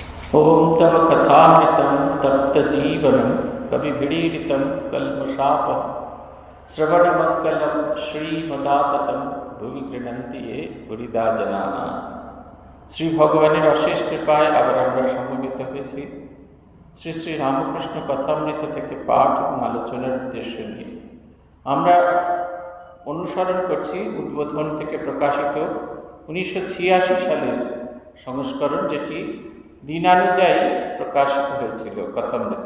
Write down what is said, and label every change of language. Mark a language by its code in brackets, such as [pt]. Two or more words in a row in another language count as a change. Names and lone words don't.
[sa] ओम तव कथामृतं तप्तजीवनं कविभिडीरितं कल्मषापं श्रवणमङ्गलं श्रीमदाततं भुवि गृह्णन्ति ये बुरिदा जनाः। [bn] শ্রী ভগবানের অশেষ কৃপায় আবার আমরা সমবেত হয়েছি শ্রী শ্রী রামকৃষ্ণ কথামৃত থেকে পাঠ এবং আলোচনার উদ্দেশ্য নিয়ে। আমরা অনুসরণ করছি উদ্বোধন থেকে প্রকাশিত 1986 সালের সংস্করণ, যেটি দিনানুযায়ী প্রকাশিত হয়েছিল কথামৃত।